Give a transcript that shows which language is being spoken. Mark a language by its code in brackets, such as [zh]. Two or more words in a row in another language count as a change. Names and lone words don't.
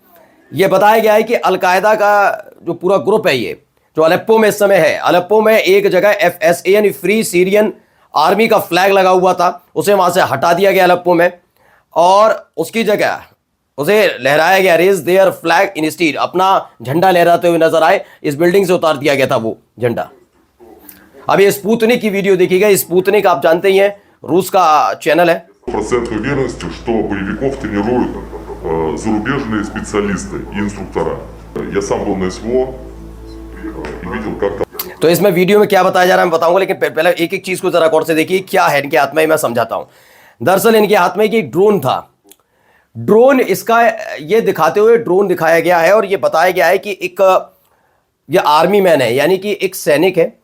[hi] यह बताया गया है कि अलकायदा का जो पूरा ग्रुप है, ये जो अलेप्पो में इस समय है, अलेप्पो में एक जगह FSA यानी फ्री सीरियन आर्मी का फ्लैग लगा हुआ था, उसे वहां से हटा दिया गया अलेप्पो में, और उसकी जगह उसे लहराया गया, [en] raise their flag instead, [hi] अपना झंडा लहराते हुए नजर आए। इस बिल्डिंग से उतार दिया गया था वो झंडा। अब ये स्पुतनिक की वीडियो देखिएगा। स्पुतनिक आप जानते ही हैं, रूस का चैनल है। [ru] Процент уверенности, что боевиков тренируют зарубежные специалисты и инструктора. Я сам был на СВО и видел, как там. [hi] तो इसमें वीडियो में क्या बताया जा रहा है मैं बताऊंगा, लेकिन पहले एक एक चीज को जरा गौर से देखिए क्या है इनके हाथ में, मैं समझाता हूं। दरअसल इनके हाथ में एक ड्रोन था। ड्रोन इसका ये दिखाते हुए ड्रोन दिखाया गया है और ये बताया गया है कि एक ये [en] army man [hi] है, यानी कि एक सैनिक है।